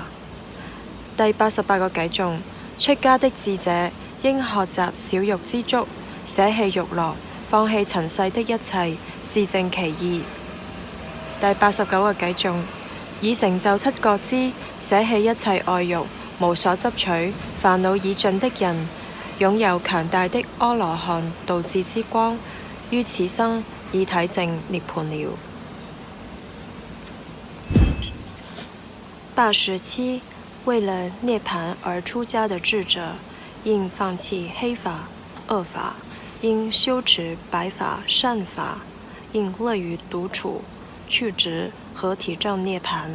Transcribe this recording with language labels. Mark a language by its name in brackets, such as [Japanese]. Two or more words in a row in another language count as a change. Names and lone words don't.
[Chinese] 第88個偈頌，出家的智者應學習少欲知足，捨棄欲樂，放棄塵世的一切，自證其意。第89個偈頌，已成就七覺支，捨棄一切愛欲，無所執取，煩惱已盡的人，擁有強大的阿羅漢道智之光，於此生已體證涅槃了。87. 为了涅槃而出家的智者，应放弃黑法、恶法，应修持白法、善法，应乐于独处、去执和体证涅槃。